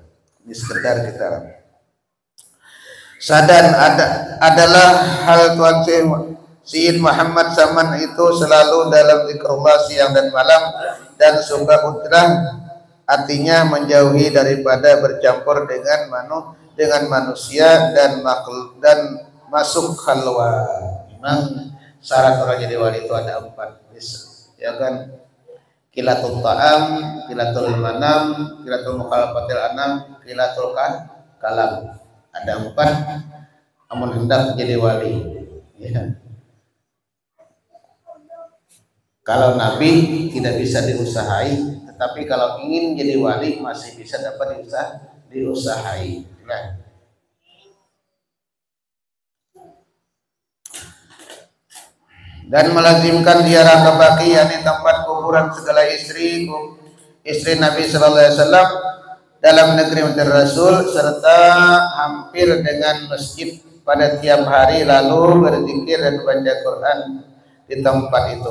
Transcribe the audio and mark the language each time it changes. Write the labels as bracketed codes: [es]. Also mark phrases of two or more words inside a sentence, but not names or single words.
[id] Ini sekedar kita sadar adalah hal Tuan Syed Muhammad Saman itu selalu dalam zikrullah siang dan malam dan suka utrah, artinya menjauhi daripada bercampur dengan manusia dan makhluk dan masuk khalwa. Memang syarat orang jadi wali itu ada 4, ya kan? [ar] قلة الطعام، قلة المنام، قلة مخالفة الأنام، قلة الكلام. [id] Ada 4 amun hendak jadi wali, ya. Kalau Nabi tidak bisa diusahai, tetapi kalau ingin jadi wali masih bisa dapat diusahai. Nah. Dan melazimkan ziarah ke Baqi, yakni tempat kuburan segala istri Nabi [ar] صلى الله عليه وسلم [id] dalam negeri Madinah Rasul, serta hampir dengan masjid pada tiap hari, lalu berzikir dan baca Quran di tempat itu.